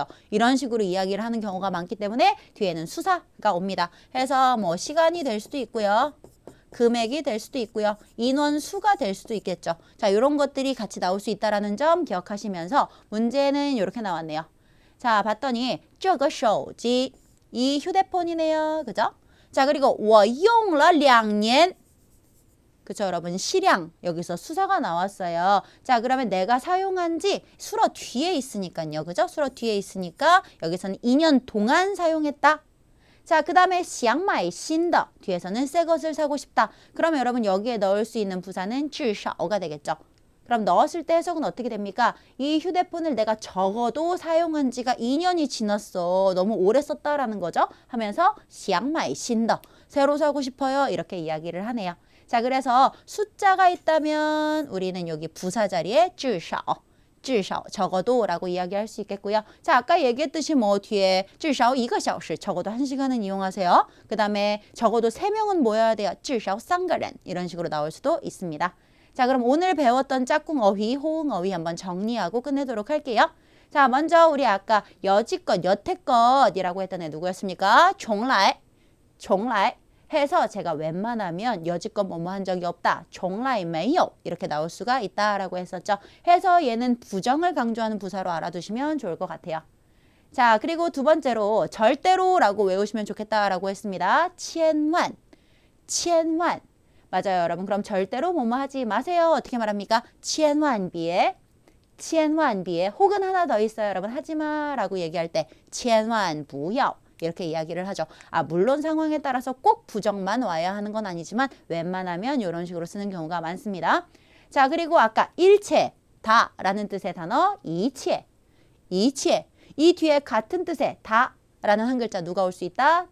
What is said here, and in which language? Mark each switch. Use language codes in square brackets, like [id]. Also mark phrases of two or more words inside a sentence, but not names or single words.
[ko] 이런 식으로 이야기를 하는 경우가 많기 때문에 뒤에는 수사가 옵니다. 해서 뭐 시간이 될 수도 있고요. 금액이 될 수도 있고요. 인원 수가 될 수도 있겠죠. 자, 이런 것들이 같이 나올 수 있다는 점 기억하시면서 문제는 이렇게 나왔네요. 자, 봤더니 [zh] 这个手机 [ko] 이 휴대폰이네요. 그죠? 자, 그리고 [zh] 我用了2年 [ko] 그쵸, 여러분? 시량. 여기서 수사가 나왔어요. 자, 그러면 내가 사용한 지 수로 뒤에 있으니까요. 그죠? 수로 뒤에 있으니까 여기서는 2년 동안 사용했다. 자, 그 다음에 [zh] 想买新的 [ko] 뒤에서는 새 것을 사고 싶다. 그러면 여러분 여기에 넣을 수 있는 부사는 至少 가 되겠죠. 그럼 넣었을 때 해석은 어떻게 됩니까? 이 휴대폰을 내가 적어도 사용한 지가 2년이 지났어. 너무 오래 썼다라는 거죠. 하면서 [zh] 想买新的 [ko] 새로 사고 싶어요. 이렇게 이야기를 하네요. 자, 그래서 숫자가 있다면 우리는 여기 부사 자리에 至少 적어도 라고 이야기할 수 있겠고요. 자, 아까 얘기했듯이 뭐 뒤에 [zh] 至少1个小时 [ko] 적어도 1시간은 이용하세요. 그 다음에 적어도 3명은 모여야 돼요. [zh] 至少3个人 [ko] 이런 식으로 나올 수도 있습니다. 자, 그럼 오늘 배웠던 짝꿍 어휘, 호응 어휘 한번 정리하고 끝내도록 할게요. 자, 먼저 우리 아까 여지껏, 여태껏이라고 했던 애 누구였습니까? 从来 해서 제가 웬만하면 여지껏 뭐뭐 한 적이 없다. [zh] 从来没有 [ko] 이렇게 나올 수가 있다라고 했었죠. 해서 얘는 부정을 강조하는 부사로 알아두시면 좋을 것 같아요. 자, 그리고 두 번째로 절대로라고 외우시면 좋겠다라고 했습니다. 千万 맞아요, 여러분. 그럼 절대로 뭐뭐 하지 마세요. 어떻게 말합니까? [zh] 千万别 [ko] 혹은 하나 더 있어요. 여러분 하지마 라고 얘기할 때 [zh] 千万不要 [ko] 이렇게 이야기를 하죠. 아, 물론 상황에 따라서 꼭 부정만 와야 하는 건 아니지만 웬만하면 이런 식으로 쓰는 경우가 많습니다. 자, 그리고 아까 일체, 다 라는 뜻의 단어 이체 이 뒤에 같은 뜻의 다 라는 한 글자 누가 올 수 있다?